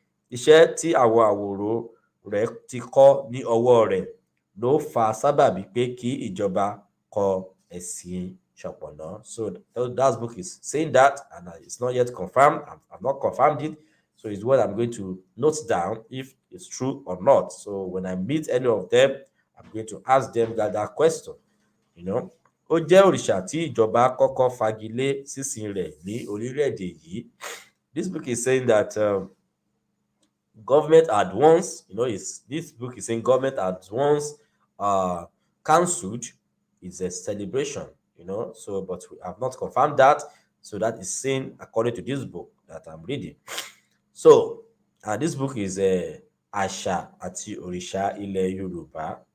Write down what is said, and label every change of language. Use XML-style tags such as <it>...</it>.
<yo>Iṣẹ́ tí àwọn àwòrò rẹ̀ ti kọ́ ní ọwọ́ rẹ̀ ló fa sábàbí pé kí ìjọba kọ ẹ̀sìn Shapona.</yo> <en>So that book is saying that, and it's not yet confirmed. I've not confirmed it. So it's what I'm going to note down if it's true or not. So when I meet any of them, I'm going to ask them that question.</en> <yo>Ó jẹ́ òrìṣà tí ìjọba kọ́kọ́ fagilé sísìn rẹ̀ ní orílẹ̀-èdè yìí.</yo> <en>This book is saying that government had once, this book is saying government had once cancelled its a celebration, so, but we have not confirmed that. So that is saying according to this book that I'm reading. So this book is Àṣà àti Òrìṣà ilẹ̀ Yorùbá.</en>